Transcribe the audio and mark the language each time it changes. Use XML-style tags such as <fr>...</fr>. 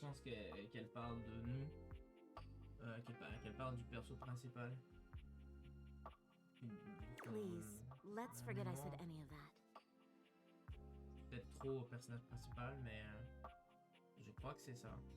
<fr>pense qu'elle parle de nous, qu'elle parle du perso principal.</fr> <en>Please, let's forget I said any of that.</en> <fr>Peut-être trop au personnage principal, mais je crois que c'est ça.</fr>